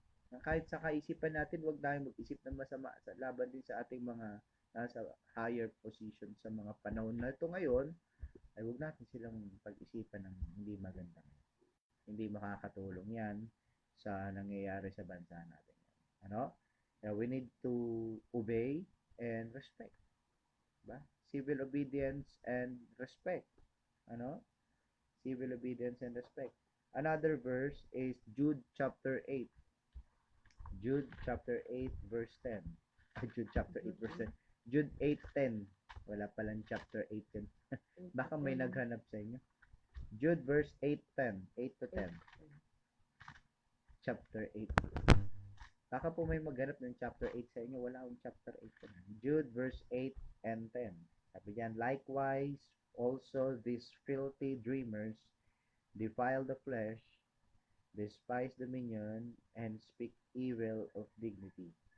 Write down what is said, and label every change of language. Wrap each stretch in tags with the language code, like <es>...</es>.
<tl>Na kahit sa kaisipan natin, huwag tayong mag-isip ng masama sa laban din sa ating mga nasa higher position sa mga panahon na ito ngayon, ay huwag natin silang pag-isipan ng hindi magandang. Hindi makakatulong yan sa nangyayari sa bansa natin. Ano?</tl> <en>We need to obey and respect. Diba? Civil obedience and respect. Ano? Civil obedience and respect. Another verse is Jude chapter 8. Jude chapter 8 verse 10. Jude chapter 8 verse 10. Jude 8:10.</en> <tl>Wala palang chapter 8:10. Baka may naghanap sa inyo. Jude verse 8:10. 8 to 10. Chapter 8. Baka po may maghanap ng chapter 8 sa inyo.</tl> <en>Wala akong chapter 8. Jude verse 8 and 10.</en> <tl>Sabi diyan,</tl> <en>likewise, also these filthy dreamers defile the flesh, despise dominion, and speak evil of dignity.</en>